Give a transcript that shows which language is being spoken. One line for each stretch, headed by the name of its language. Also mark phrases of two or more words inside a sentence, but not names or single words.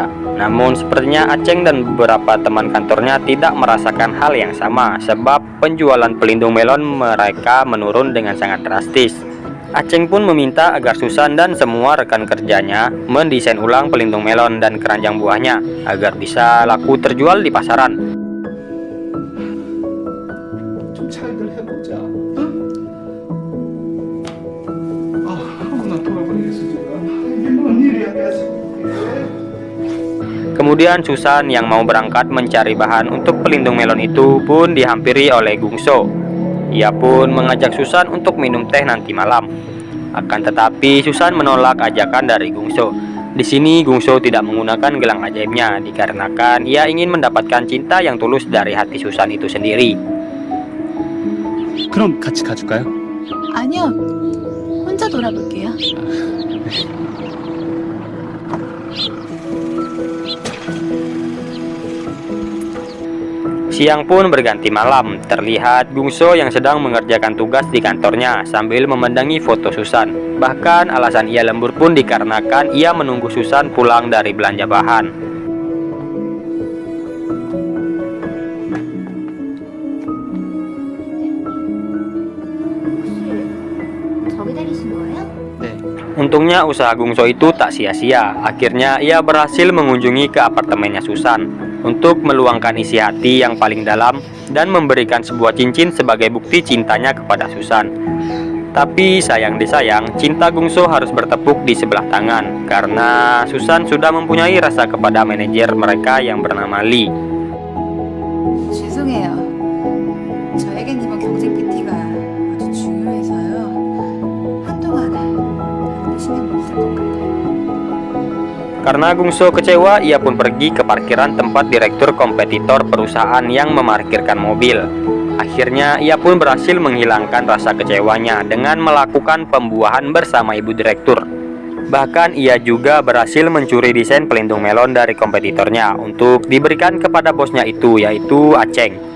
Indonesian: Namun sepertinya Aceng dan beberapa teman kantornya tidak merasakan hal yang sama, sebab penjualan pelindung melon mereka menurun dengan sangat drastis. Aceng pun meminta agar Susan dan semua rekan kerjanya mendesain ulang pelindung melon dan keranjang buahnya agar bisa laku terjual di pasaran.
Korean: 좀 잘들 해보자. 응? 나 돌아버리겠어 지금. 이게 뭔 일이야 계속.
Indonesian: Kemudian Susan yang mau berangkat mencari bahan untuk pelindung melon itu pun dihampiri oleh Gungso. Ia pun mengajak Susan untuk minum teh nanti malam. Akan tetapi Susan menolak ajakan dari Gungso. Di sini Gungso tidak menggunakan gelang ajaibnya dikarenakan ia ingin mendapatkan cinta yang tulus dari hati Susan itu sendiri.
Korean: 그럼 같이 가줄까요? 아니요. 혼자 돌아볼게요.
Indonesian: Siang pun berganti malam. Terlihat Gungso yang sedang mengerjakan tugas di kantornya sambil memandangi foto Susan. Bahkan alasan ia lembur pun dikarenakan ia menunggu Susan pulang dari belanja bahan.
Korean: 저기 다니신 거예요? 네.
Indonesian: Untungnya usaha Gungso itu tak sia-sia. Akhirnya ia berhasil mengunjungi ke apartemennya Susan untuk meluangkan isi hati yang paling dalam dan memberikan sebuah cincin sebagai bukti cintanya kepada Susan. Tapi sayang disayang, cinta Gungso harus bertepuk di sebelah tangan karena Susan sudah mempunyai rasa kepada manajer mereka yang bernama Lee.
Korean: 죄송해요. 저에겐 이번 경쟁 PT가 아주 중요해서요. 한동안 다른데 신경 못 쓸 것 같아요.
Indonesian: Karena Gungso kecewa, ia pun pergi ke parkiran tempat direktur kompetitor perusahaan yang memarkirkan mobil. Akhirnya ia pun berhasil menghilangkan rasa kecewanya dengan melakukan pembuahan bersama ibu direktur. Bahkan ia juga berhasil mencuri desain pelindung melon dari kompetitornya untuk diberikan kepada bosnya itu, yaitu Aceng.